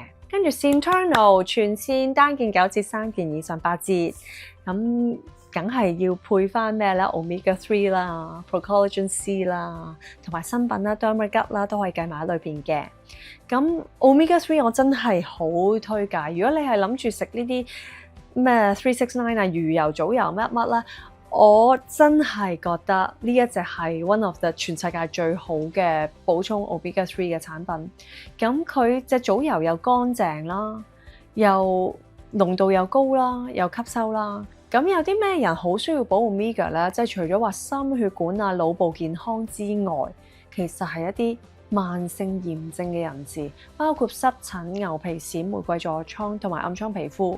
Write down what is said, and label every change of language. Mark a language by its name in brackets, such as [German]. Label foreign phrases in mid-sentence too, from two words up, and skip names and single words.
[Cantonese] 跟住 Centernal 全線單件9折，3件以上8折，咁梗係要配翻咩咧 ？Omega 3啦 ，Pro-Collagen C 啦，同埋新品啦 Dermagut 啦，都可以計埋喺裏邊嘅。咁 Omega 3我真係好推介，如果你係諗住食呢啲咩369啊、魚油、藻油乜乜啦，我真係覺得呢一隻係 [English] one of the [Cantonese] 全世界最好嘅補充 Omega 3嘅產品。咁佢隻藻油又乾淨啦，又濃度又高啦，又吸收啦。咁有啲咩人好需要補 Omega 咧？即係除咗話心血管啊、腦部健康之外，其實係一啲慢性炎症嘅人士，包括濕疹、牛皮癬、玫瑰痤瘡同埋暗瘡皮膚。